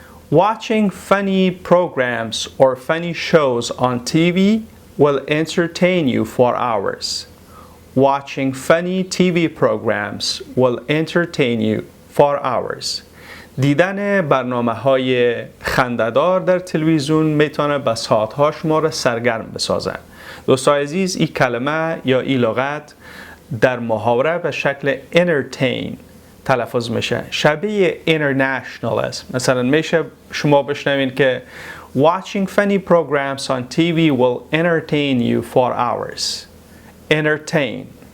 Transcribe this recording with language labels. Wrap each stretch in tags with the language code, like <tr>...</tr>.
<en>Watching funny programs or funny shows on TV will entertain you for hours. Watching funny TV programs will entertain you for hours.</en> <fa>دیدن برنامه‌های خنده‌دار در تلویزیون میتونه به ساعت‌ها شما را سرگرم بسازه. دوستان عزیز این کلمه یا این لغت در محاوره به شکل entertain تلفظ میشه. شبیه international است. مثلا میشه شما بشنوین که</fa> <en>watching funny programs on TV will entertain you for hours. Entertain.</en>